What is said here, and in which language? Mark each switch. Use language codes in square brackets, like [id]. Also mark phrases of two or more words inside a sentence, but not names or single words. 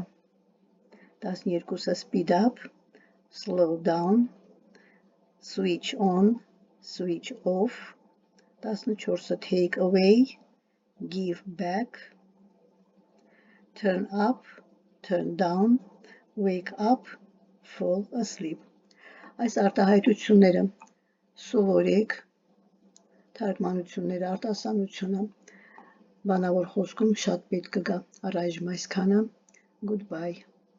[en] 12, speed up, slow down, switch on, switch off, 14, take away, give back, turn up, turn down, wake up, fall asleep։ [hy] Այս արտահայտությունները սովորեք, թարգմանությունները, արտասանությունը բանավոր խոսքում շատ պետք կգա, առայժմ այսքանը, [en] goodbye։